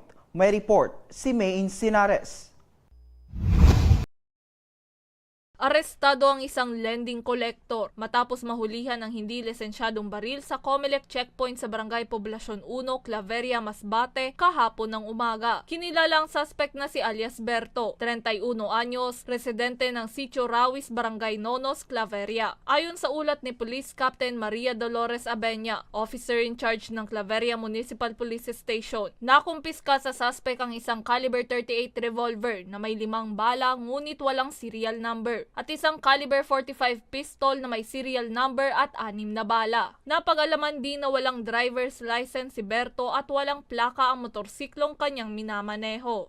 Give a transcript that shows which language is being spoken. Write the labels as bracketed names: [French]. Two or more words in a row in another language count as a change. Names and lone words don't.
[Filipino] May report si May Insinares. Arestado ang isang [English] lending collector [Filipino] matapos mahulihan ng hindi lisensyadong baril sa Comelec checkpoint sa Barangay Poblacion 1, Claveria, Masbate kahapon ng umaga. Kinilala ang suspect na si alias Berto, 31 anyos, residente ng Sitio Rawis, Barangay Nonos, Claveria. Ayon sa ulat ni Police Captain Maria Dolores Abenya, [English] officer in charge [Filipino] ng Claveria Municipal Police Station, nakumpiska sa suspect ang isang caliber 38 revolver na may 5 bala ngunit walang [English] serial number, [Filipino] at isang caliber 45 pistol na may [English] serial number [Filipino] at 6 na bala. Napag-alaman din na walang [English] driver's license [Filipino] si Berto at walang plaka ang motorsiklong kanyang minamaneho.